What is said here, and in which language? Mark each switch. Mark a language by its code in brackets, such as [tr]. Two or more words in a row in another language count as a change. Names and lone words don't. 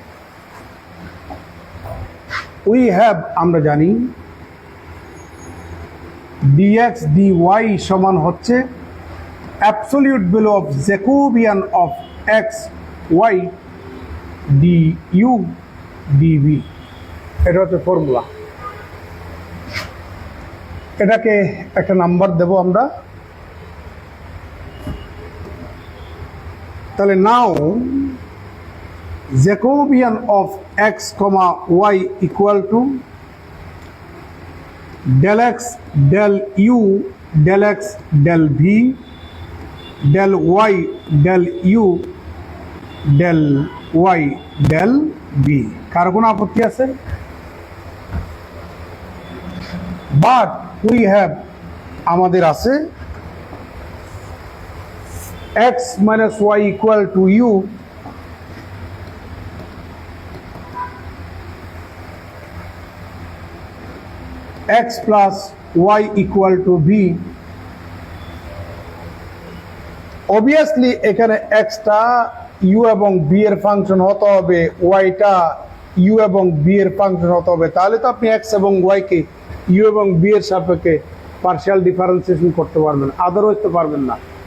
[bn] আমরা জানি [en] dx dy [bn] সমান হচ্ছে [en] absolute value of Jacobian of x y du dv. [bn] এটা হচ্ছে ফর্মুলা। এটাকে একটা নাম্বার দেব আমরা। [en] তাহলে now Jacobian of x, y = del x del u del x del v del y del u del y del v. [bn] কার কোনো আপত্তি আছে? বাট আমাদের আছে x - y = u, x + y = v। অবভিয়াসলি এখানে এক্সটা ইউ এবং বি এর ফাংশন হতে হবে, ওয়াইটা ইউ এবং বি এর ফাংশন হতে হবে। তাহলে তো আপনি এক্স এবং ওয়াইকে ইউ এবং বি এর সাপেক্ষে পার্শিয়াল ডিফারেন্সিয়েশন করতে পারবেন, আদারওয়াইজ তো পারবেন না।